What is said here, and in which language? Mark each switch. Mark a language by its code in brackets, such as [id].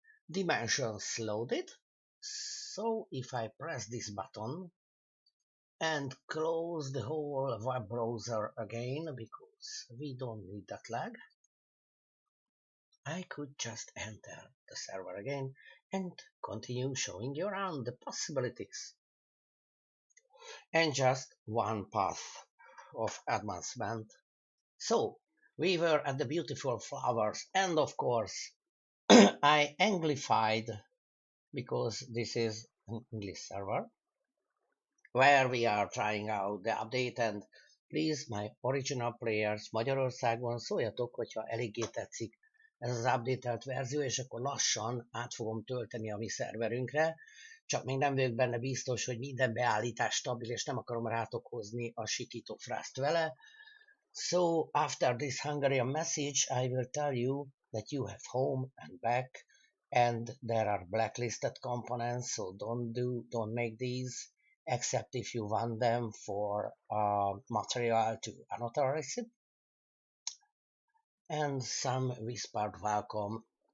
[en] dimensions loaded. So if I press this button and close the whole web browser again, because we don't need that lag, I could just enter the server again and continue showing you around the possibilities. And just one path of advancement. So we were at the beautiful flowers, and of course I anglified, because this is an English server where we are trying out the update, and please, my original players, [hu] Magyarországon szóljatok, hogyha eléggé tetszik ez az updatelt verzió, és akkor lassan át fogom tölteni a mi szerverünkre, csak még nem vagyok benne biztos, hogy minden beállítás stabil, és nem akarom rátok hozni a sikító frászt vele. [en] So after this Hungarian message, I will tell you that you have home and back, and there are blacklisted components, so don't make these except if you want them for material to another recipe, and some whispered welcome.